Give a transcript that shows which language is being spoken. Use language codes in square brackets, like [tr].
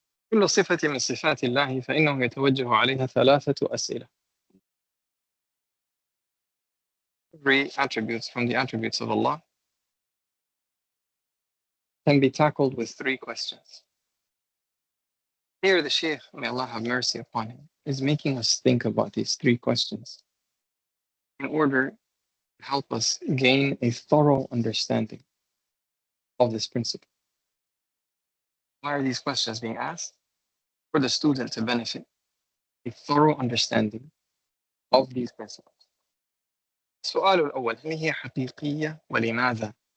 [ar] كل صفة من صفات الله فإنه يتوجه عليها 3 أسئلة. [en] Every attribute from the attributes of Allah can be tackled with 3 questions. Here the Shaykh, may Allah have mercy upon him, is making us think about these 3 questions in order to help us gain a thorough understanding of this principle. Why are these questions being asked? For the student to benefit a thorough understanding of these principles. [ar] السؤال الأول: هل هي حقيقية ولماذا?